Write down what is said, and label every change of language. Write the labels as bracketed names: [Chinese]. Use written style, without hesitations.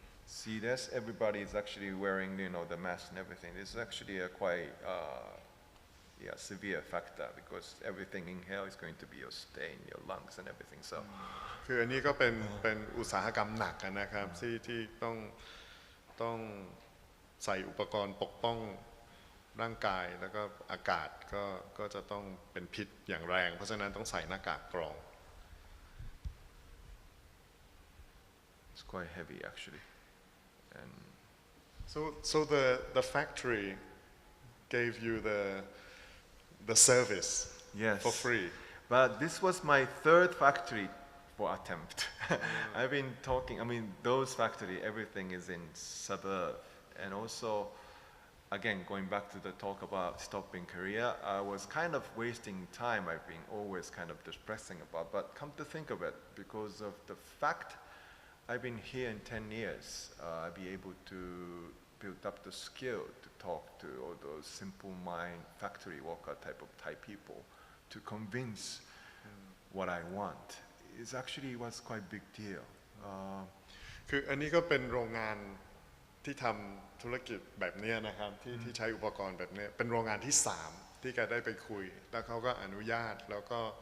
[English] See, this everybody is actually wearing, the mask and everything. This is actually a quite severe factor because everything inhale is going to be your stay in your lungs and everything. So, [Thai] คืออันนี้ก็เป็นอุตสาหกรรมหนักนะครับที่ต้องใส่อุปกรณ์ปกป้องร่างกายแล้วก็อากาศก็จะต้องเป็นพิษอย่างแรงเพราะฉะนั้นต้องใส่หน้ากากกรอง [English] it's quite heavy actually. And So the factory gave you the service yes, for free. But this was my third factory for attempt. I've been talking, I mean, those factory, everything is in suburb. And also, again, going back to the talk about stopping Korea, I was kind of wasting time. I've been always kind of depressing about, but come to think of it, because of the fact I've been here in 10 years, I'll be able to build up the skill to talk to all those simple mind factory worker type of Thai people to convince what I want. It actually was quite a big deal. [Thai] คืออันนี้ก็เป็นโรงงานที่ทำธุรกิจแบบนี้นะครับที่ใช้อุปกรณ์แบบนี้เป็นโรงงานที่3ที่แกได้ไปคุยแล้วเขาก็อนุญาตแล้วก็